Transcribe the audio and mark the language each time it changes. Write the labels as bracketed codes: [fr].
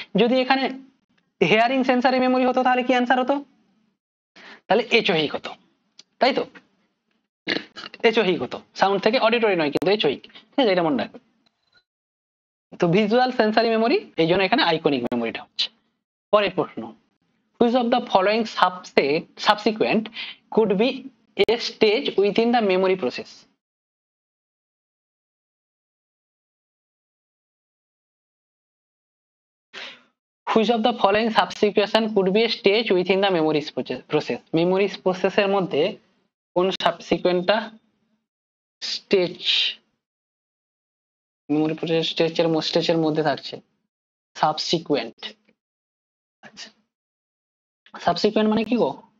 [bn] যদি এখানে hearing sensory memory হতো তাহলে কি অ্যান্সার হতো? তাহলে এচোহিক হতো, তাই তো, এচোহিক হতো, সাউন্ড থেকে, অডিটরি নয় কিন্তু এচোহিক, ঠিক আছে, এটা মনে রাখবে। তো ভিজুয়াল সেন্সারি মেমোরি, এই জন্য এখানে আইকনিক মেমোরিটা হচ্ছে। পরের প্রশ্ন। [en] Which of the following subsequent could be a stage within the memory process? Which of the following subsequent could be a stage within the memory process? [bn] Memory process এর মধ্যে কোন সাবসিকুয়েন্টটা stage, memory process স্টেজের মধ্যে থাকছে? Subsequent, আচ্ছা, subsequent মানে কি গো?